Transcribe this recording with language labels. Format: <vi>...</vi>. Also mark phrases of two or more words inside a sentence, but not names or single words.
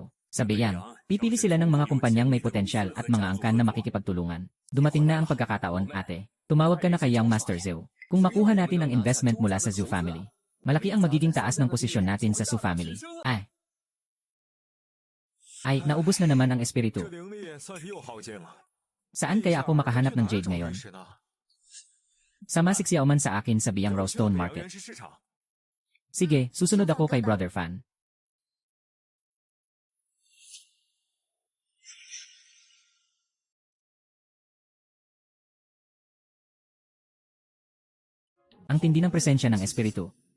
<tl>Sa Beyang, pipili sila ng mga kumpanyang may potensyal at mga angkan na makikipagtulungan. Dumating na ang pagkakataon, ate. Tumawag ka na kay</tl> <en>Young Master</en> <tl>Zhu. Kung makuha natin ang investment mula sa Zhu family, malaki ang magiging taas ng posisyon natin sa Zhu family. Naubos na naman ang espiritu.</tl> <zh>这灵力算是又耗尽了。</zh> <tl>Saan kaya ako makahanap ng jade ngayon?</tl> <zh>是呢，</zh> <tl>Sama si Xiaoman sa akin sa Biyang Raw Stone</tl> <zh>原</zh> <tl>Market.</tl> <zh>是市场。</zh> <tl>Sige, susunod ako kay Brother Fan. Ang tindi ng presensya ng espiritu.</tl>